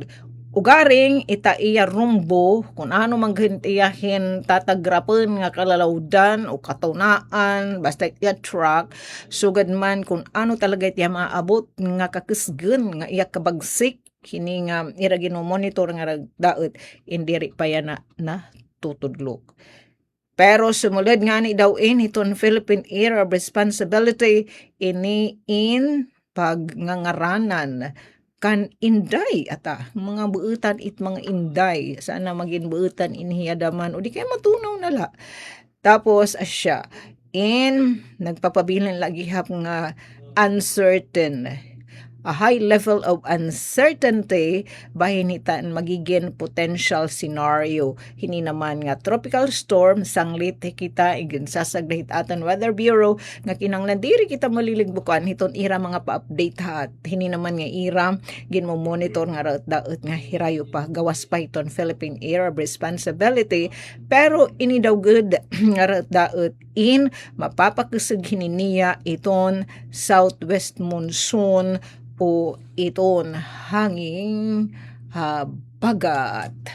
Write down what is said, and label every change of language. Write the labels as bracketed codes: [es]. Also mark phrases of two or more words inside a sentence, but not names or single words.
[war] Ugaring itaiya rumbo kung ano manghintiyahin tatagrapan nga kalalawdan o katunaan basta iya truck sugad man kung ano talaga itiya maabot nga kakisgen nga iya kabagsik kini nga ira ginomonitor nga daot indiri pa yan na tutudlok. Pero sumulad nga ni daw iton [en] Philippine Area of Responsibility [war] ini in pagnangaranan kan inday ata mga buutan it mga inday sana maging buutan inhiyadaman o di kaya matunaw nala. Tapos asya in nagpapabilin lagi hap nga [en] uncertain, a high level of uncertainty [war] bahin hitan magiging [en] potential scenario. [war] Hini naman nga [en] tropical storm [war] sanglit kita igin sasaglahit atan [en] Weather Bureau [war] nga kinanglan diri kita maliligbukan hiton ira mga pa-update hat. Hini naman nga ira gin mo monitor nga daot nga hirayo pa gawas pa iton [en] Philippine Area of Responsibility [war] pero ini daw good nga daot in mapapakusog hininiya iton [en] southwest monsoon [war] o iton hanging bagat.